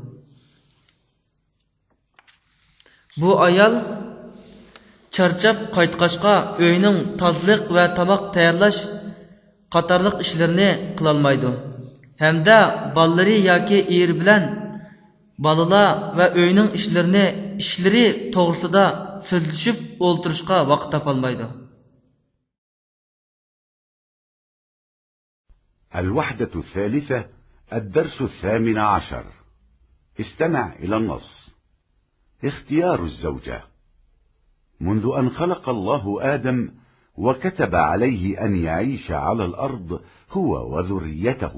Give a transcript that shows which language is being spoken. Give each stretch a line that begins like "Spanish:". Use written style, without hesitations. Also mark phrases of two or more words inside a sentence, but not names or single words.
Uzbek: Bu ayol charchab qaytqachqa uyning tozalik va tomoq tayyorlash qatorliq ishlarni qila olmaydi. Hamda bolalari yoki eri bilan balalar va uyning ishlari to'g'risida so'zlashib o'ltirishga vaqt topolmaydi.
Arabic: الوحدة الثالثة الدرس 18. استمع إلى النص. اختيار الزوجة. منذ أن خلق الله آدم وكتب عليه أن يعيش على الأرض هو وذريته